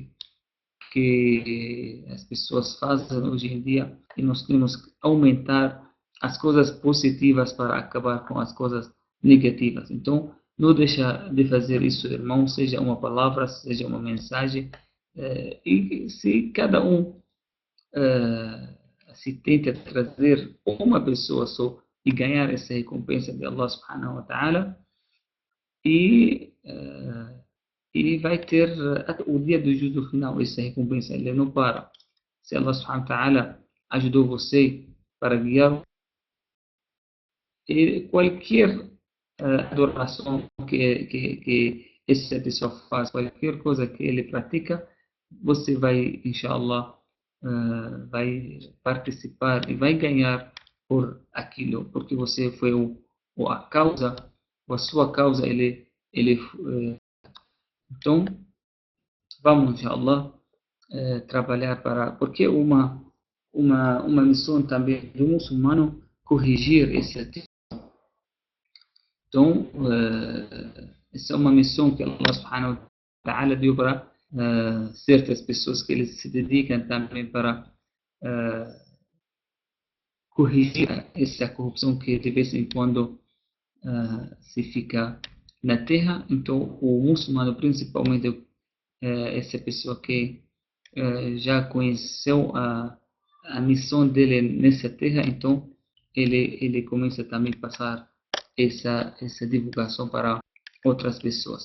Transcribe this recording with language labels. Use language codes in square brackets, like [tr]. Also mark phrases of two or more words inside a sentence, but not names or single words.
[pt] que as pessoas fazem hoje em dia, e nós temos que aumentar as coisas positivas para acabar com as coisas negativas. Então, não deixa de fazer isso, irmão, seja uma palavra, seja uma mensagem, e se cada um se tenta trazer uma pessoa só e ganhar essa recompensa de [ar] الله سبحانه وتعالى, [pt] e, e vai ter até o dia do juízo final, essa recompensa, ele não para. Se [ar] الله سبحانه وتعالى [pt] ajudou você para guiar, e qualquer adoração que essa pessoa faz, qualquer coisa que ele pratica, você vai, inshallah, vai participar e vai ganhar por aquilo, porque você foi a causa, a sua causa, ele, então, vamos, inshallah, trabalhar para, porque uma missão também do muçulmano corrigir esse atitude. Então, essa é uma missão que [ar] الله سبحانه وتعالى [pt] deu para certas pessoas que eles se dedicam também para corrigir essa corrupção que de vez em quando se fica na terra. Então, o muçulmano, principalmente essa pessoa que já conheceu a missão dele nessa terra, então ele começa também a passar essa divulgação para outras pessoas.